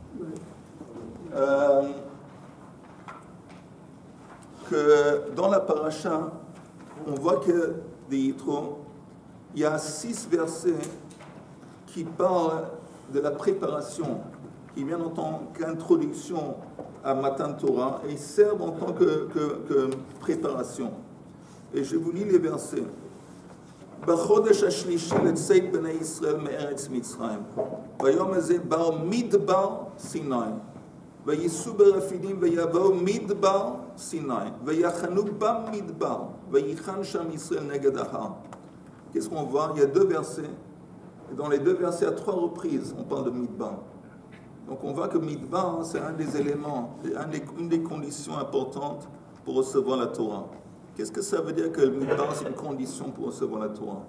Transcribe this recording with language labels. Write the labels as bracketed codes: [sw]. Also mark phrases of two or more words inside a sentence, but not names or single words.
[fr] Que dans la paracha, on voit que des Yitro, il y a 6 versets qui parlent de la préparation, qui viennent en tant qu'introduction à [he] מתן תורה [fr] et servent en tant que préparation. Et je vous lis les versets. [he] בחודש השלישי לצאת בני ישראל מארץ מצרים. ביום הזה באו מדבר סיני. וייסעו ברפידים ויבואו מדבר סיני. ויחנו במדבר. ויחן שם ישראל נגד ההר. [fr] Qu'est-ce qu'on voit? Il y a 2 versets. Et dans les 2 versets, à 3 reprises, on parle de Midbar. Donc on voit que Midbar, c'est un des éléments, une des conditions importantes pour recevoir la Torah. Qu'est-ce que ça veut dire que le Midbar, c'est une condition pour recevoir la Torah?